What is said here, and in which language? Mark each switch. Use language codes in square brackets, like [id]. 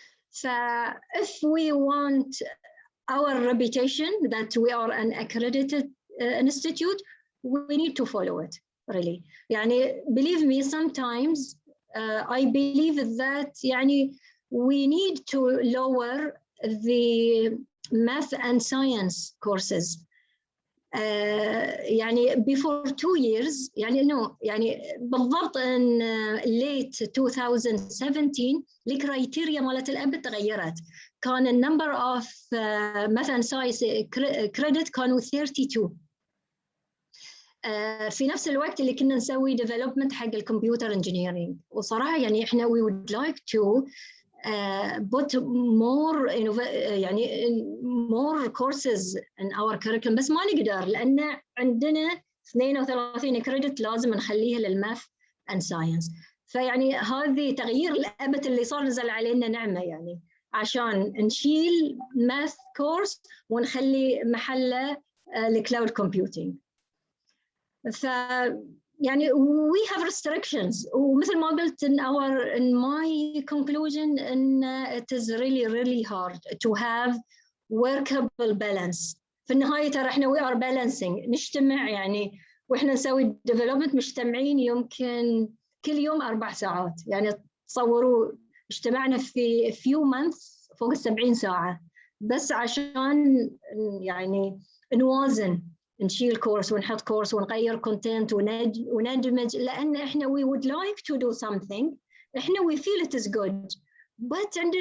[en] So if we want our reputation that we are an accredited institute, we need to follow it, really. يعني believe me, sometimes I believe that يعني we need to lower the math and science courses. [ar] يعني [en] before 2 years [ar] يعني [en] no [ar] يعني بالضبط [en] in late 2017 [ar] الكرايتيريا مالت الأبت تغيرت. كان النمبر [en] of math and science credit [ar] كانوا 32. في نفس الوقت اللي كنا نسوي development حق الكمبيوتر engineering. وصراحة يعني إحنا [en] we would like to put more [ar] يعني [en] more courses in our curriculum, [ar] بس ما نقدر لأن عندنا 32 كريدت لازم نخليها للماث [en] and science. [ar] فيعني هذه تغيير الأبت اللي صار نزل علينا نعمة يعني عشان نشيل [en] math course [ar] ونخلي محله الكلاود [en] computing. ف يعني we have restrictions [ar] ومثل ما قلت [en] in my conclusion in it is really hard to have workable balance. [ar] في النهاية ترى احنا [en] we are balancing [ar] نجتمع يعني واحنا نسوي development مجتمعين يمكن كل يوم 4 ساعات. يعني تصوروا اجتمعنا في few months فوق 70 ساعة بس عشان يعني نوازن نشيل كورس ونحط كورس ونغير كونتنت وندمج لأن إحنا [en] we would like to do something [ar] إحنا [en] we feel it is good but